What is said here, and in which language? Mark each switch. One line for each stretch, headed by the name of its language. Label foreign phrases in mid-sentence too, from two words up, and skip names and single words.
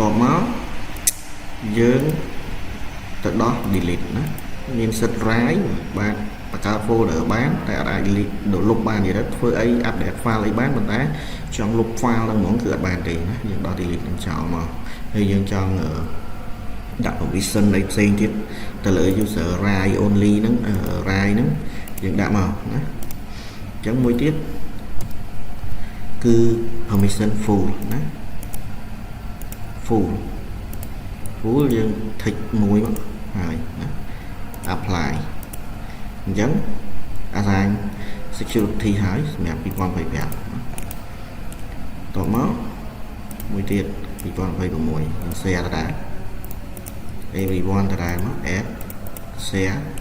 Khmer: បមកយើងទៅដោះ delete ណាមានសិទ្ធ write បានបង្កើត folder បានតែអត់អាច delete លុបបានទេធ្វើអី
English: update file
Khmer: អីបានប៉ុន្តែចង់លុប file ហ្នឹងហ្មងគឺអត់បានទេណាយើងដោះ delete នឹងចោលមកហើយយើងចង់ដាក់ permission អីផ្សេងទៀតទៅលើ
English: user write only
Khmer: ហ្នឹង write ហ្នឹងយើងដាក់មកណាអញ្ចឹងមួយទៀតគឺ
English: permission full
Khmer: ណា full យើង tick មួយមកហើយណា apply អញ្ចឹង
English: assign security
Khmer: ហើយសម្រាប់2025តបមកមួយទៀត2026យើង share ទៅដែរ everyone ទៅដែរមក
English: add share